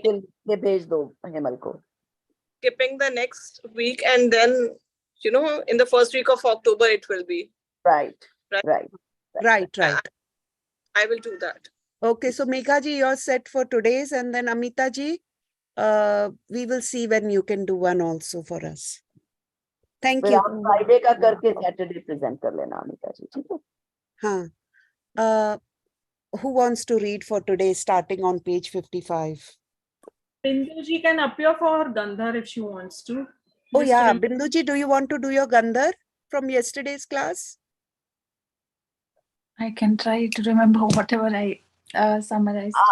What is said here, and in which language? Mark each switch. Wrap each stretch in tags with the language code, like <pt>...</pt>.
<hi>करके लिख के भेज दो हेमल को.</hi> <en>skipping the next week, and then, you know, in the first week of October, it will be. Right. Right. Right. right. I will do that. Okay, so Megha ji, you're set for today's, and then Amita ji, we will see when you can do one also for us. Thank</en> <hi>फिर</hi> <en>you.</en> <hi>आप Friday का करके Saturday present कर लेना अमिता जी, ठीक है? हाँ.</hi> <en>Who wants to read for today, starting on page 55? Bindu ji can appear for Gandhar if she wants to. Oh Just yeah, remember- Bindu ji, do you want to do your Gandhar from yesterday's class? I can try to remember whatever I summarized.</en>